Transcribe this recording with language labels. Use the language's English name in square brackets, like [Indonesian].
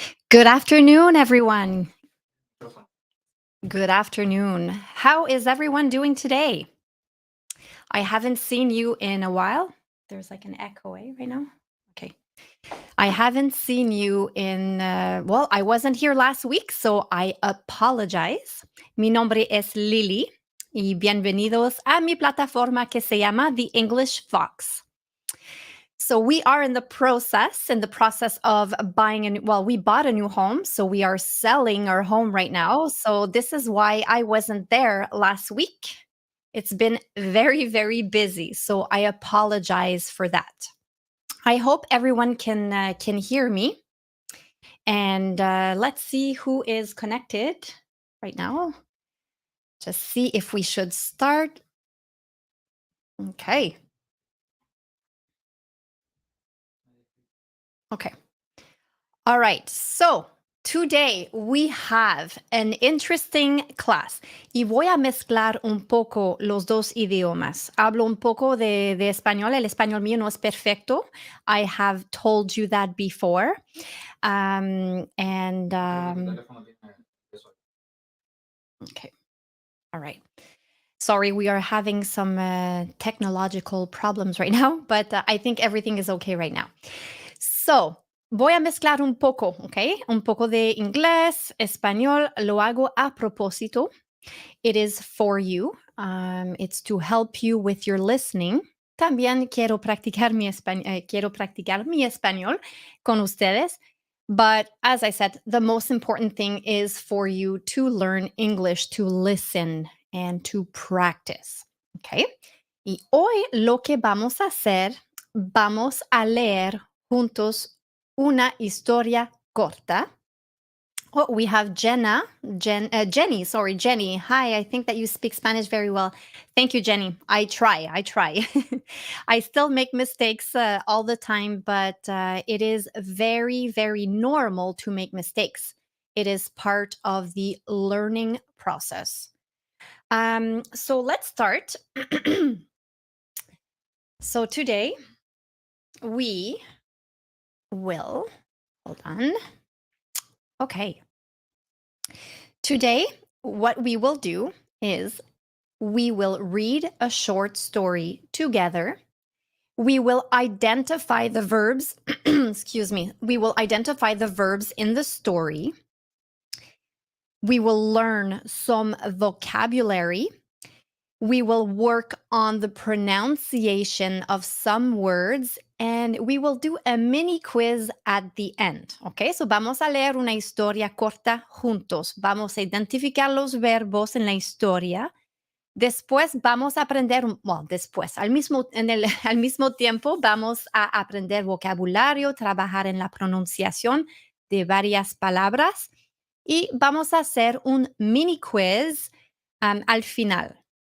[English] Good afternoon, everyone. Good afternoon. How is everyone doing today? I haven't seen you in a while. There's like an echo right now. Okay. I haven't seen you well, I wasn't here last week, so I apologize. [Spanish] Mi nombre es Lily y bienvenidos a mi plataforma que se llama The English Fox. [English] So we are in the process of buying we bought a new home, so we are selling our home right now. So this is why I wasn't there last week. It's been very, very busy, so I apologize for that. I hope everyone can hear me. And let's see who is connected right now. Just see if we should start. Okay. Okay. All right. So today we have an interesting class [Spanish] y voy a mezclar un poco los dos idiomas. Hablo un poco de español. El español mío no es perfecto. [English] I have told you that before. Okay. All right. Sorry, we are having some technological problems right now, but I think everything is okay right now. [Spanish] So, voy a mezclar un poco, ¿ok? Un poco de inglés, español, lo hago a propósito. [English] It is for you. It's to help you with your listening. [Spanish] También quiero practicar mi español con ustedes. [English] But as I said, the most important thing is for you to learn English, to listen and to practice. Okay? [Spanish] Y hoy lo que vamos a hacer, vamos a leer juntos una historia corta. [English] Oh, we have Jenny. Hi, I think that you speak Spanish very well. Thank you, Jenny. I try. I still make mistakes all the time, but it is very, very normal to make mistakes. It is part of the learning process. So let's start. So today we will, hold on. Okay. Today, what we will do is we will read a short story together. We will identify the verbs, excuse me, we will identify the verbs in the story. We will learn some vocabulary. We will work on the pronunciation of some words and we will do a mini quiz at the end. [Spanish] Okay, so vamos a leer una historia corta juntos. Vamos a identificar los verbos en la historia. Después vamos a aprender, al mismo tiempo vamos a aprender vocabulario, trabajar en la pronunciación de varias palabras y vamos a hacer un mini quiz al final.